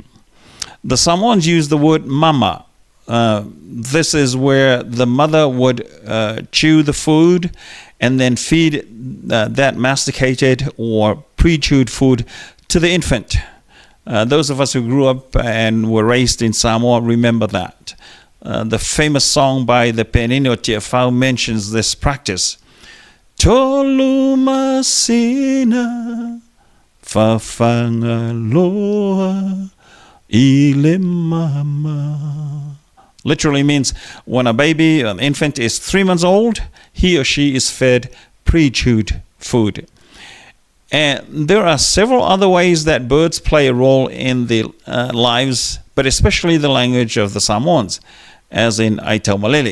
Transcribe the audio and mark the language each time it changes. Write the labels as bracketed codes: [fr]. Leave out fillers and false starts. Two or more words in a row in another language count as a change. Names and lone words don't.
[en] The Samoans use the word mama. This is where the mother would chew the food and then feed that masticated or pre-chewed food to the infant. Those of us who grew up and were raised in Samoa remember that. The famous song by the Penino Tiafau mentions this practice. [sm] Tolu masina fafangaloa ile mama. [en] Literally means when a baby, an infant is 3 months old, he or she is fed pre-chewed food. And there are several other ways that birds play a role in the lives, but especially the language of the Samoans, as in Aitaumalele.